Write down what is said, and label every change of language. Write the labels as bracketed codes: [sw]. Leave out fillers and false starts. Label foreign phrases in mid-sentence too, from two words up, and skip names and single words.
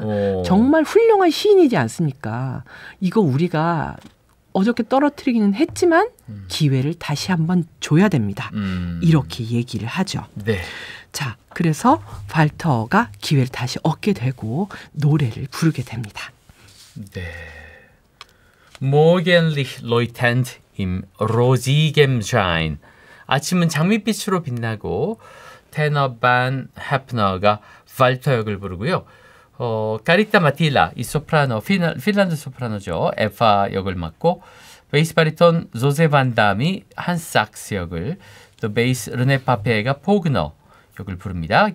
[ko] 정말 훌륭한 시인이지 않습니까? 이거 우리가 어저께 떨어뜨리기는 했지만 기회를 다시 한번 줘야 됩니다. 이렇게 얘기를 하죠. 네. 자, 그래서 발터가 기회를 다시 얻게 되고 노래를 부르게 됩니다. 네. [de] Morgenlich leuchtend im rosigem Schein. [ko] 아침은 장밋빛으로 빛나고 테너 반 헤프너가 발터 역을 부르고요. 카리타 마틸라 이 소프라노 핀란드 소프라노죠. 에파 역을 맡고 베이스 바리톤 조세 반 담이 한 삭스 역을 또 베이스 르네 파페가 포그너 역을 부릅니다.